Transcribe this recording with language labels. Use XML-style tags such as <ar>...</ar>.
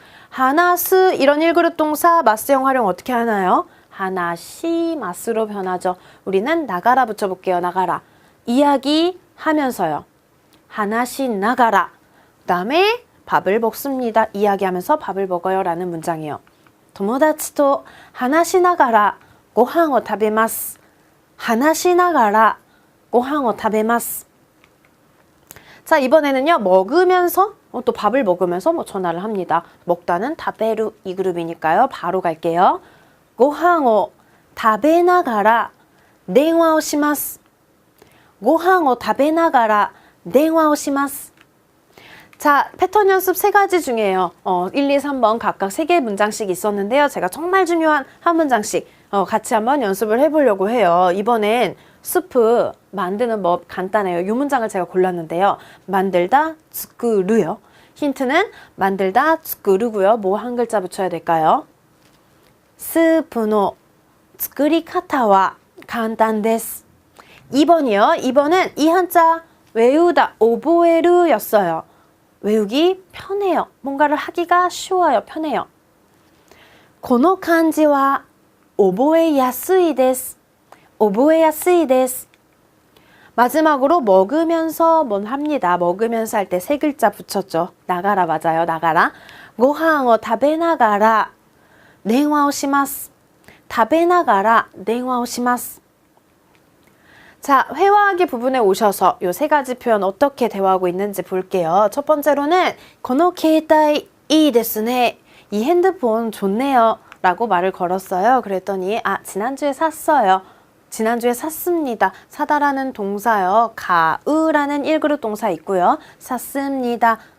<ko>하나스 이런 1그룹 동사 마스형 활용 어떻게 하나요? 하나시 마스로 변하죠. 우리는 나가라 붙여볼게요. 나가라. 이야기하면서요. 하나시 나가라. 그 다음에 밥을 먹습니다. 이야기하면서 밥을 먹어요. 라는 문장이에요.</ko> <ja>友達と話しながらご飯を食べます. 話しながらご飯を食べます.</ja> <ko>자, 이번에는요. 먹으면서 또 밥을 먹으면서 전화를 합니다. 먹다는 다베루 2그룹이니까요. 바로 갈게요.</ko> <ja>ご飯を食べながら電話をします. ご飯を食べながら電話をします.</ja> <ko>자, 패턴 연습 3가지 중에요. 1, 2, 3번 각각 3개의 문장씩 있었는데요. 제가 정말 중요한 한 문장씩 같이 한번 연습을 해보려고 해요. 이번엔 스프 만드는 법 간단해요. 이 문장을 제가 골랐는데요. 만들다, 츠쿠르요. 힌트는 만들다, 츠쿠르고요. 뭐 한 글자 붙여야 될까요? 스프의</ko> <ja>作り方は簡単です.</ja> <ko>2번이요. 2번은 이 한자 외우다, 오보에르 였어요. 외우기 편해요. 뭔가를 하기가 쉬워요. 편해요.</ko> <ja>この漢字は覚えやすいです. 覚えやすいです.</ja> <ko>마지막으로 먹으면서 뭔 합니다. 먹으면서 할 때 3글자 붙였죠. 나가라 맞아요. 나가라.</ko> <ja>ご飯を食べながら電話をします. 食べながら電話をします.</ja> <ko>자, 회화하기 부분에 오셔서 이 3가지 표현 어떻게 대화하고 있는지 볼게요. 첫 번째로는</ko> <ja>この携帯いいですね.</ja> <ko>이 핸드폰 좋네요. 라고 말을 걸었어요. 그랬더니 지난주에 샀어요. 지난주에 샀습니다. 사다라는 동사요. 가으라는 1그룹 동사 있고요. 샀습니다.</ko>